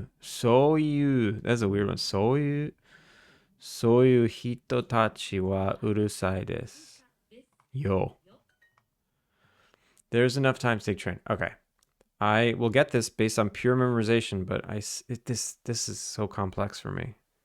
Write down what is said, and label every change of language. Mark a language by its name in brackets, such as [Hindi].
[Japanese] そういう、 [English] that's a weird one. [Japanese] そういう人たちはうるさいです。 [English] Yo. There's enough time to take train. Okay. I will get this based on pure memorization, but this is so complex for me.